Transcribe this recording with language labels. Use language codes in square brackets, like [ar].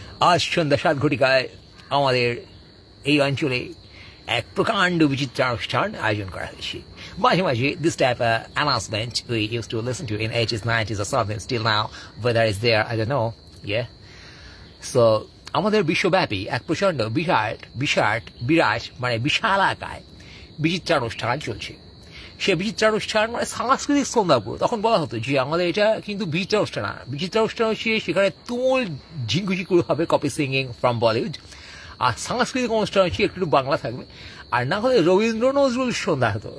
[bn] আজ সন্ধ্যা 7 ঘটিকায় আমাদের এই অঞ্চলে এক প্রকাণ্ড বিচিত্রানুষ্ঠান আয়োজন করা হয়েছে। মাঝে মাঝে [en] this type of announcement we used to listen to in 80s, 90s or something. Still now, whether it's there, I don't know. Yeah. [bn] So আমাদের বিশ্বব্যাপী এক প্রচণ্ড বিরাট মানে বিশাল আকায় বিচিত্রানুষ্ঠান চলছে। সে বিচিত্রানুষ্ঠান মানে সাংস্কৃতিক সন্ধ্যাপুর। তখন বলা হতো যে আমাদের এটা কিন্তু বিচিত্রানুষ্ঠান না, বিচিত্রানুষ্ঠান হচ্ছে সেখানে তুমুল ঝিঙ্কুঝিঙ্কুর হবে [en] copy singing from Bollywood, [bn] আর সাংস্কৃতিক অনুষ্ঠান হচ্ছে একটু বাংলা থাকবে, আর না হলে রবীন্দ্র নজরুল সন্ধ্যা হতো।